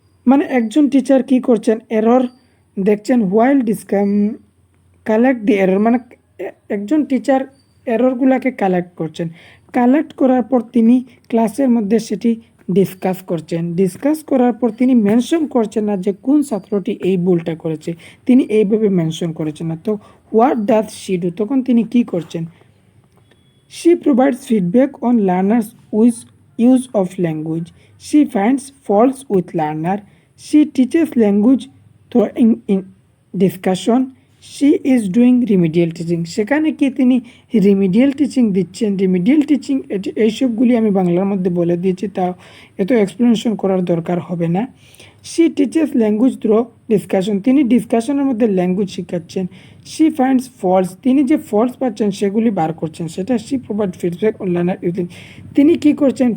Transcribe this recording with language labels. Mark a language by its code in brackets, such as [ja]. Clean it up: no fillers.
[bn] মানে একজন টিচার কি করছেন, এরর দেখছেন [en] while collect the error, [bn] মানে একজন টিচার এররগুলোকে কালেক্ট করছেন। কালেক্ট করার পর তিনি ক্লাসের মধ্যে সেটি ডিসকাস করছেন। ডিসকাস করার পর তিনি মেনশন করছেন না যে কোন ছাত্রটি এই ভুলটা করেছে, তিনি এইভাবে মেনশন করেছেন না। তো [en] what does she do, [bn] তখন তিনি কি করছেন? [en] She provides feedback on learners' use of language. She finds faults with learner. She teaches language through in discussion. She is doing remedial teaching. [bn] সেখানে কি তিনি রিমিডিয়াল টিচিং দিচ্ছেন? রিমিডিয়াল টিচিং এইসবগুলি আমি বাংলার মধ্যে বলে দিয়েছি, তা এত এক্সপ্লেনেশন করার দরকার হবে না। [en] she teaches language through discussion, [bn] তিনি ডিসকাশনের মধ্যে ল্যাঙ্গুয়েজ শেখাচ্ছেন। শি ফাইন্ডস ফল্টস, তিনি যে ফল্টস পাচ্ছেন সেগুলি বার করছেন, সেটা [en] she provide feedback on learner using, [bn] তিনি কি করছেন?